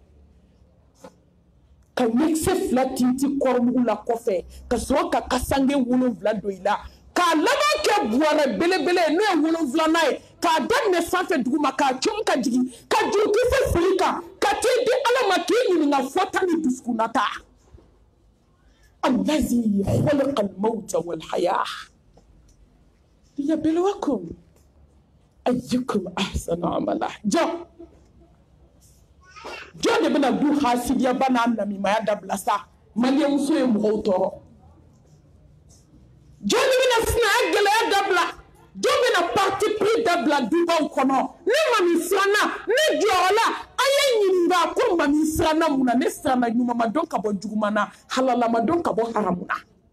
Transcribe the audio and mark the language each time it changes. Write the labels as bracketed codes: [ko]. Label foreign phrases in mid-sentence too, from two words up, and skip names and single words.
[bm] ka ɲɛkisɛ 2 tinti kɔrɔmugu la kɔfɛ ka sɔrɔ ka kasange 7 don i la k'a laban kɛ buwarɛ belebele n'o ye 7nan ye k'a daminɛ sanfɛ duguma k'a cɔn ka jigin ka jurukisɛ siri kan ka t'i di ala ma k'i ɲininka fɔta ni dusukunnata [ar] الذي خلق الموت والحياة ليبلوكم أيكم أحسن عملا [bm] jɔn de bɛna du hasidiyaba n'a namimaya dabila sa maliyɛnmuso ye mɔgɔw tɔɔrɔ jɔn de bɛna sinaya gɛlɛya dabila jɔn bɛna [fr] parti pris [bm] dabila dubaw kɔnɔ ne mami siranna ne jɔyɔrɔla a ye ɲininka ko mami siranna mun na ne siranna ɲuman ma dɔn ka bɔ juguman na halala ma dɔn ka bɔ haramu na